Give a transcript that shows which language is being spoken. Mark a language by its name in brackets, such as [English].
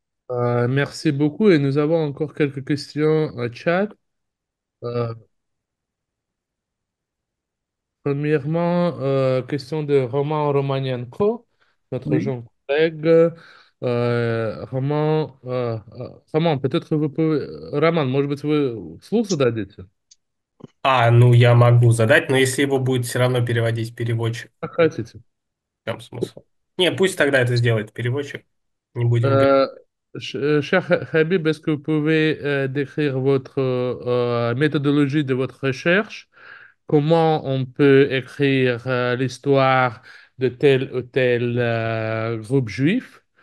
[French] Merci beaucoup et nous avons encore quelques questions chat. Euh, Premièrement, question de Roman Romanienko, notre jeune collègue. Roman, peut-être vous pouvez... [Russian] Роман, может быть, вы вслух зададите? Ну я могу задать, но если его будет все равно переводить переводчик, Как хотите. в чем смысл? Не, пусть тогда это сделает переводчик. Не будем говорить. [French] Euh, Cher Habib, est-ce que vous pouvez décrire votre méthodologie de votre recherche? Comment on peut écrire l'histoire de tel ou tel groupe juif?